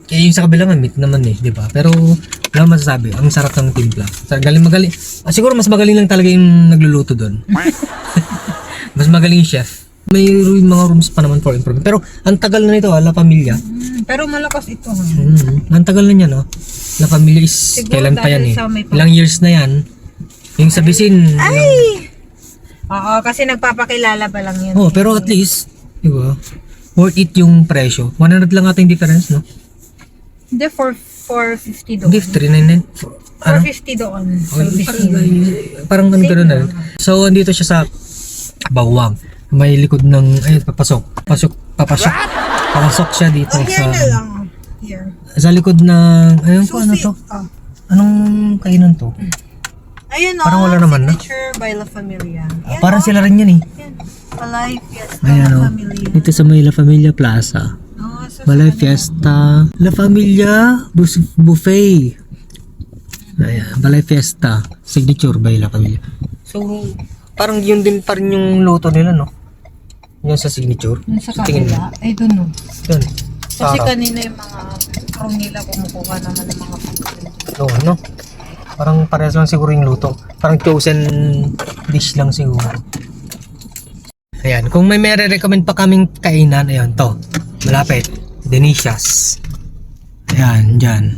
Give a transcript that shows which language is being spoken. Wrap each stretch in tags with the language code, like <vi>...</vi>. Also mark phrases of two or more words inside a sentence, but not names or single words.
<tl>Yung sa kabila nga meat naman di ba? Pero, wala akong masasabi. Ang sarap ng timpla. Magaling. Siguro mas magaling lang talaga yung nagluluto doon. Mas magaling yung chef. May mga rooms pa naman</tl> <en>for improvement.</en> <tl>Pero, ang tagal na nito, La Familia. pero malakas ito. Ang tagal na niya, no? La Familia is, Siguro kailan pa yan dahil sa may Ilang years na yan. Yung sa Bisin. Oo, kasi nagpapakilala pa lang yun. Oh, pero</tl> <en>at least,</en> <tl>di ba?</tl> <en>Worth it</en> <tl>yung presyo. 100 lang ating difference, no? Hindi, for 450 doon. Hindi, 399. Ano? 450 doon. Service Parang ano gano'n na. So, andito siya sa Bawang. May likod ng, ayun, papasok siya dito Oh, here na sa, lang. Here. sa likod ng, ayun po, ano Susi. to? Oh. Anong kainan to? Ayun Parang wala naman, no?</tl> <en>Signature by La Familia.</en> <tl>Yan, Parang sila rin yan eh. Yan. Palay Fiesta Ayan La o. Familia. Dito sa may La Familia Plaza. Oh, so Balay Fiesta. La Familia Buffet. Ayan, Balay Fiesta.</tl> <en>Signature by La Familia.</en> <tl>So, parang yun din pa rin yung luto nila, no? Yun sa signature. Yung sa Tingin mo. kabila,</tl> <en>I don't know.</en> <tl>Yun. Kasi Sarap. kanina yung mga crew nila kumukuha naman ng mga food. Oo, no? Parang parehas lang siguro yung luto. Parang</tl> <en>chosen dish</en> <tl>lang siguro. Ayan, kung may recommend pa kaming kainan, ayan, to. Malapit. Denicias. Ayan, dyan.</tl>